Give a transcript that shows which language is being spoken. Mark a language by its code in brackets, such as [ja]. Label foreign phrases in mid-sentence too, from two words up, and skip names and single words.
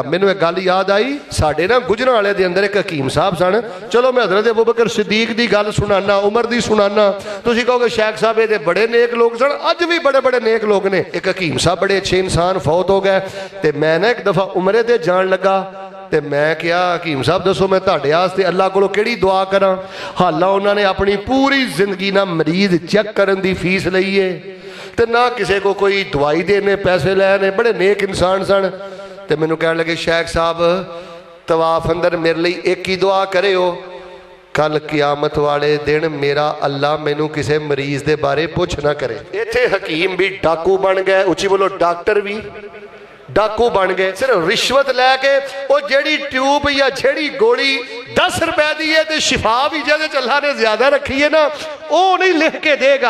[pa] ਮੈਨੂੰ ਇੱਕ ਗੱਲ ਯਾਦ ਆਈ, ਸਾਡੇ ਨਾ ਗੁਜਰਾਂ ਵਾਲੇ ਦੇ ਅੰਦਰ ਇੱਕ ਹਕੀਮ ਸਾਹਬ ਸਨ। ਚੱਲੋ ਮੈਂ ਹਜ਼ਰਤ ਅਬੂ ਬਕਰ ਸਿੱਦੀਕ ਦੀ ਗੱਲ ਸੁਣਾਨਾ, ਉਮਰ ਦੀ ਸੁਣਾਨਾ, ਤੁਸੀਂ ਕਹੋਗੇ ਸ਼ੇਖ ਸਾਹਬ ਯੇ ਬੜੇ ਨੇਕ ਲੋਕ ਸਨ, ਅੱਜ ਭੀ ਬੜੇ ਬੜੇ ਨੇਕ ਲੋਕ ਨੇ। ਇੱਕ ਹਕੀਮ ਸਾਹਬ ਬੜੇ ਅੱਛੇ ਇਨਸਾਨ ਫ਼ੌਤ ਹੋ ਗਏ, ਤੇ ਮੈਂ ਨਾ ਇੱਕ ਦਫ਼ਾ ਉਮਰੇ ਤੇ ਜਾਣ ਲੱਗਾ, ਤੇ ਮੈਂ ਕਿਹਾ ਹਕੀਮ ਸਾਹਿਬ ਦੱਸੋ ਮੈਂ ਤੁਹਾਡੇ ਵਾਸਤੇ ਅੱਲਾ ਕੋਲੋਂ ਕਿਹੜੀ ਦੁਆ ਕਰਾਂ। ਹਾਲਾਂ ਉਹਨਾਂ ਨੇ ਆਪਣੀ ਪੂਰੀ ਜ਼ਿੰਦਗੀ ਨਾਲ ਮਰੀਜ਼ ਚੈੱਕ ਕਰਨ ਦੀ ਫੀਸ ਲਈ ਹੈ ਤੇ ਨਾ ਕਿਸੇ ਕੋ ਕੋਈ ਦਵਾਈ ਦੇਣੇ ਪੈਸੇ ਲੈਣੇ, ਬੜੇ ਨੇਕ ਇਨਸਾਨ ਸਨ। ਤੇ ਮੈਨੂੰ ਕਹਿਣ ਲੱਗੇ ਸ਼ੇਖ ਸਾਹਬ ਤਵਾਫ਼ ਅੰਦਰ ਮੇਰੇ ਲਿਏ ਇੱਕ ਹੀ ਦੁਆ ਕਰੇ ਹੋ, ਕੱਲ੍ਹ ਕਿਆਮਤ ਵਾਲੇ ਦਿਨ ਮੇਰਾ ਅੱਲਾਹ ਮੈਨੂੰ ਕਿਸੀ ਮਰੀਜ਼ ਕੇ ਬਾਰੇ ਪੁੱਛ ਨਾ ਕਰੇ। ਇੱਥੇ ਹਕੀਮ ਭੀ ਡਾਕੂ ਬਣ ਗਏ, ਉੱਚੀ ਬੋਲੋ ਡਾਕਟਰ ਭੀ ਡਾਕੂ ਬਣ ਗਏ। [ur] صرف رشوت لے کے وہ جیڑی ٹیوب یا جیڑی گولی 10 روپے کی ہے تو شفا بھی جیسے اللہ نے زیادہ رکھی ہے نا، وہ نہیں لکھ کے دے گا.